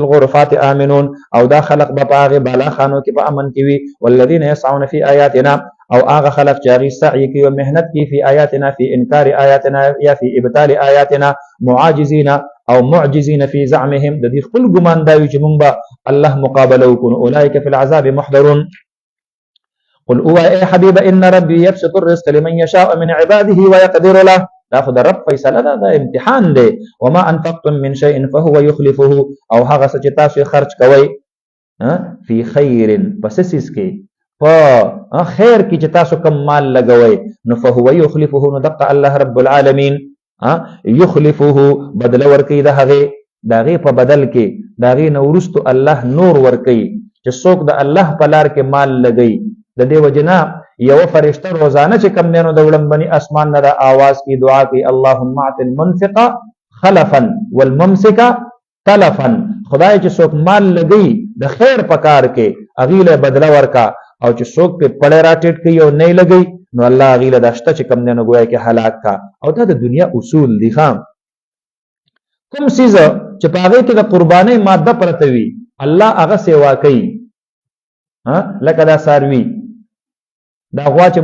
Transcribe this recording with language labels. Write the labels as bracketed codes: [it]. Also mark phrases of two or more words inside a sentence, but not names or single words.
[ar] الغرفات آمنون [ps] او دا خلق به پاغه بالا خانو کې په امن کې وي [ar] والذین یسعون فی آیاتنا [ps] او هغه خلق چې هغه سعی کوي او مهنت کوي [ar] فی آیاتنا فی انکار آیاتنا یا فی ابطال آیاتنا معاجزین او معجزین فی زعمهم [ps] د دې خپل ګمان دا وي چې مونږ به الله مقابله وکړو [ar] اولئک فی العذاب محضرون قل [ps] او اے حبیب [ar] ان ربي يبسط الرزق لمن يشاء من عباده ويقدر له، [ps] دا خو د رب فیصله ده، دا امتحان دی. [ar] وما انفقتم من شيء فهو يخلفه، [ps] او هغه څه چې تاسو خرج کوئ [ar] فی خیر، [ps] پس سیس کې په خیر کې چې تاسو کم مال لګوئ نو [ar] فهو يخلفه، [ps] نو دقه الله رب العالمین يخلفه بدل ورکوي د هغې، د هغې په بدل کې د هغې نه وروستو الله نور ورکوي. چې څوک د الله په لار کې مال لګوي، د دې وجې نه یوه فرشته روزانه چې کم دی نو د وړاندې اسمان نه د آواز کې دعا کوي [ar] اللهم اعط المنفق خلفا والممسک تلفا، [ps] خدای چې څوک مال لګوي د خیر په کار کې هغې له بدله ورکا، او چې څوک پې پړی راټیټ کوي او نه یې لګوي نو الله هغې له دا شته چې کم دی نو ګویا کې هلاک کا. او دا د دنیا اصول دي. کوم څیز چې په هغې کې د قربانۍ ماده پرته وي الله هغه سیوا کوي، لکه دا څاروي، دا غوا چې